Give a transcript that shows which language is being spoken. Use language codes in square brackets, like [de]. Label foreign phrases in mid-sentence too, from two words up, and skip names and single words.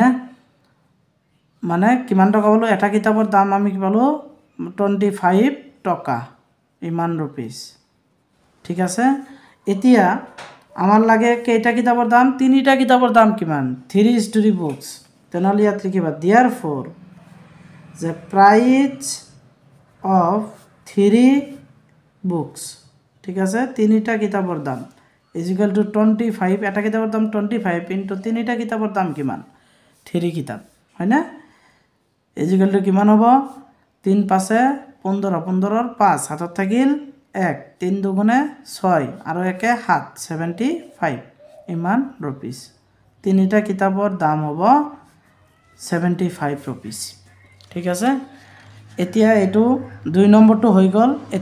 [as] মানে কিমান টকা পালোঁ? এটা কিতাপৰ দাম আমি কি পালোঁ? 25 টকা, ইমান ৰুপিজ। ঠিক আছে। এতিয়া আমাৰ লাগে কেইটা কিতাপৰ দাম? 3টা কিতাপৰ দাম কিমান? 3 [en] story books. [as] তেনেহ'লে ইয়াত লিখিবা [en] therefore the price of 3 books, [as] ঠিক আছে, 3টা কিতাপৰ দাম [en] is equal to 25, [as] এটা কিতাপৰ দাম 25 ইনটু 3টা কিতাপৰ দাম কিমান? 3 কিতাপ, হয়নে? [en] is equal to [as] কিমান হ'ব? 3 5 15, 15ৰ 5 হাতত থাকিল 1, 3 দুগুণে 6, আৰু 1 7, 75, ইমান ৰুপিজ। 3টা কিতাপৰ দাম হ'ব 75 ৰুপিজ। ঠিক আছে। এতিয়া এইটো 2 নম্বৰটো হৈ গ'ল।